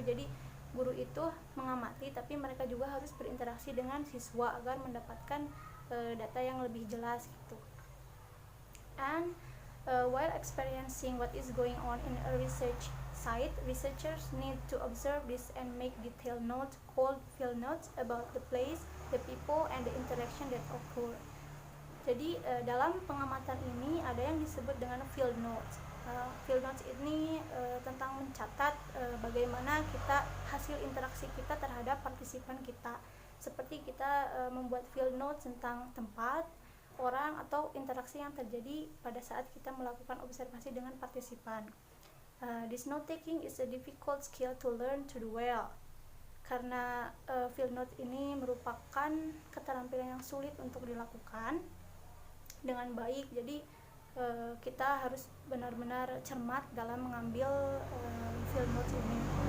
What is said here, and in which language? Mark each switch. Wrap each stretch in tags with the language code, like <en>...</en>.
<id>Jadi guru itu mengamati, tapi mereka juga harus berinteraksi dengan siswa agar mendapatkan data yang lebih jelas gitu.</id> <en>And while experiencing what is going on in a research site, researchers need to observe this and make detailed notes called field notes about the place, the people, and the interaction that occur.</en> <id>Jadi dalam pengamatan ini ada yang disebut dengan field notes. Field notes ini tentang mencatat bagaimana hasil interaksi kita terhadap partisipan kita. Seperti kita membuat field notes tentang tempat, orang, atau interaksi yang terjadi pada saat kita melakukan observasi dengan partisipan.</id> <en>This note taking is a difficult skill to learn to do well.</en> <id>Karena field note ini merupakan keterampilan yang sulit untuk dilakukan dengan baik. Jadi kita harus benar-benar cermat dalam mengambil field notes ini.</id>